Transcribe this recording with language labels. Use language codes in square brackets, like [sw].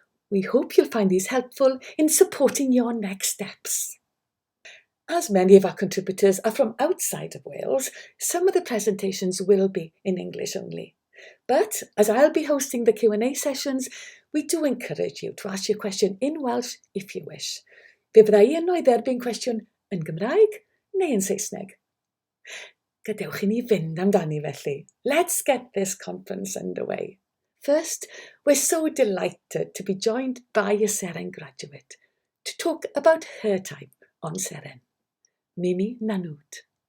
[en] We hope you'll find these helpful in supporting your next steps. As many of our contributors are from outside of Wales, some of the presentations will be in English only. But as I'll be hosting the Q&A sessions, we do encourage you to ask your question in Welsh if you wish. [cy] Fe bydda i yno i dderbyn cwestiwn yn Gymraeg neu yn Saesneg. Gadewch i ni fynd amdani felly. [en] Let's get this conference underway. First, we're so delighted to be joined by a Seren graduate to talk about her time on Seren. Mimi Nanood.